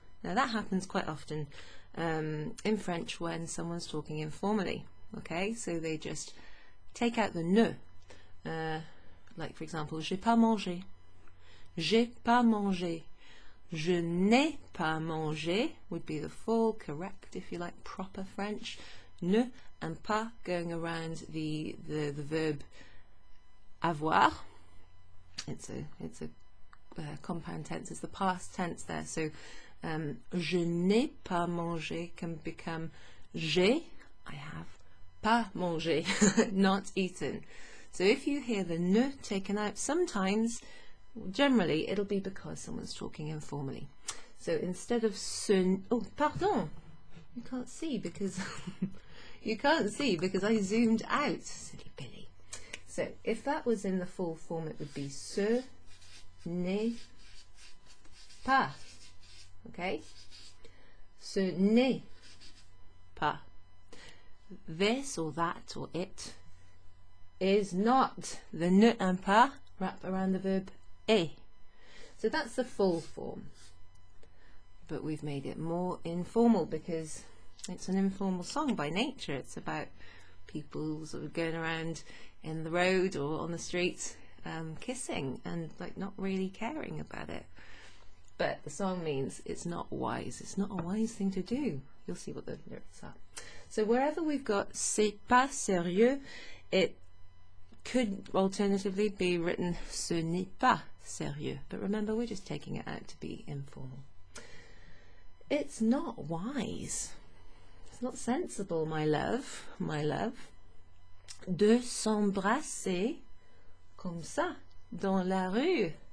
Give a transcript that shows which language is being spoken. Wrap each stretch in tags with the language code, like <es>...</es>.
<en>Now that happens quite often in French when someone's talking informally. Okay, so they just take out the ne. Like for example,</en> <fr>j'ai pas mangé. J'ai pas mangé. Je n'ai pas mangé</fr> <en>would be the full, correct, if you like, proper French. Ne and pas going around the verb avoir. It's a compound tense. It's the past tense there. So</en> <fr>je n'ai pas mangé</fr> <en>can become j'ai, I have,</en> <fr>pas mangé,</fr> <en>not eaten. So if you hear the ne taken out, sometimes, generally, it'll be because someone's talking informally. So instead of ce, oh, pardon, you can't see because I zoomed out, silly Billy. So if that was in the full form, it would be</en> <fr>ce n'est pas. Okay, ce n'est pas.</fr> <en>This or that or it is not. The ne and pas wrap around the verb est. So that's the full form. But we've made it more informal because it's an informal song by nature. It's about people sort of going around in the road or on the street kissing and like not really caring about it. But the song means it's not wise. It's not a wise thing to do. You'll see what the lyrics are. So wherever we've got</en> <fr>c'est pas sérieux,</fr> <en>it could alternatively be written</en> <fr>ce n'est pas sérieux.</fr> <en>But remember, we're just taking it out to be informal. It's not wise. It's not sensible, my love,</en> <fr>de s'embrasser comme ça dans la rue.</fr>